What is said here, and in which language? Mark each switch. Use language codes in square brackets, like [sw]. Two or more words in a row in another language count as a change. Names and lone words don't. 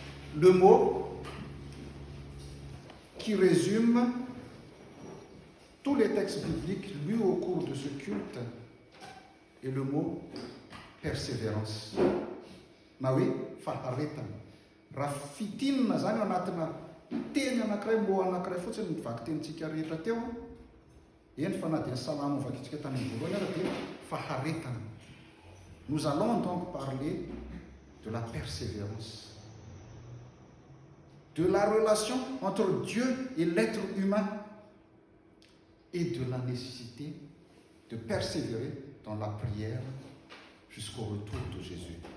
[fr] le mot qui résume tous les textes bibliques lus au cours de ce culte est le mot persévérance. Oui, [mg] faharetana. Raha fitinina zany ao anatina teny anankiray, mot anankiray fotsiny nivaky tenintsika rehetra teo. Eny fa na dia salamo vakitsika tany voalohany ara dia faharetana. [fr] Nous allons donc parler de la persévérance, de la relation entre Dieu et l'être humain et de la nécessité de persévérer dans la prière jusqu'au retour de Jésus.